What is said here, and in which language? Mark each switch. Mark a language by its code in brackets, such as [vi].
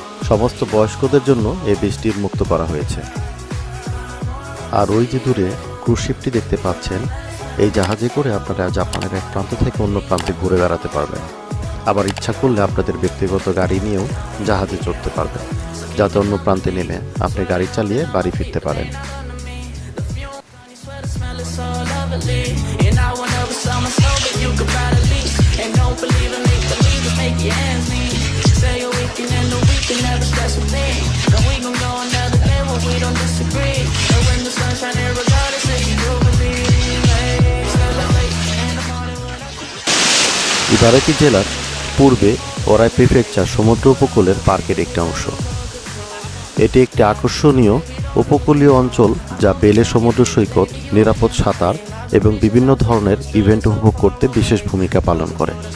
[bn] সমস্ত বয়স্কদের জন্য এই বীচটি মুক্ত করা হয়েছে। আর ওই যে দূরে ক্রুজ শিপটি দেখতে পাচ্ছেন, এই জাহাজে করে আপনারা জাপানের এক প্রান্ত থেকে অন্য প্রান্তে ঘুরে বেড়াতে পারবেন। আবার ইচ্ছা করলে আপনাদের ব্যক্তিগত গাড়ি নিয়েও জাহাজে চড়তে পারবেন, যাতে অন্য প্রান্তে নেমে আপনি গাড়ি চালিয়ে বাড়ি ফিরতে পারেন। [en] And I will never sell my soul, but you could buy the lease. And don't believe in make believe, just make your ends meet. Say a weekend and a weekend, never stress a thing. And we gon' go another day when we don't disagree. And when the sun shine here, regardless if you do believe. Hey, celebrate in the morning when I [bn] Ibaraki জেলার পূর্বে ওরাই prefecture সমুদ্র উপকূলের পার্কের একটি অংশ। এটি একটি আকর্ষণীয় উপকূলীয় অঞ্চল, যা বেলে সমুদ্র সৈকত, নিরাপদ সাঁতার এবং বিভিন্ন ধরনের ইভেন্ট উপভোগ করতে বিশেষ ভূমিকা পালন করে।